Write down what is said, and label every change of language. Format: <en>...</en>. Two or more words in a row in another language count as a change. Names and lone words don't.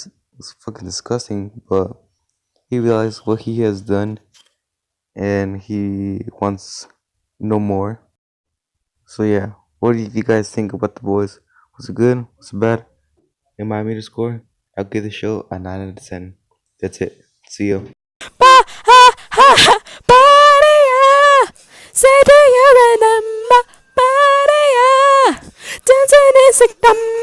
<en>It was fucking disgusting, but he realized what he has done and he wants no more. So yeah, what do you guys think about the boys? Was it good? Was it bad? Remind me to score? I'll give the show a 9 out of 10. That's it. See you. Ba ha ha ha. Ba-dee-ya. Say, do you remember? Ba-dee-ya. Dancing in September.</en>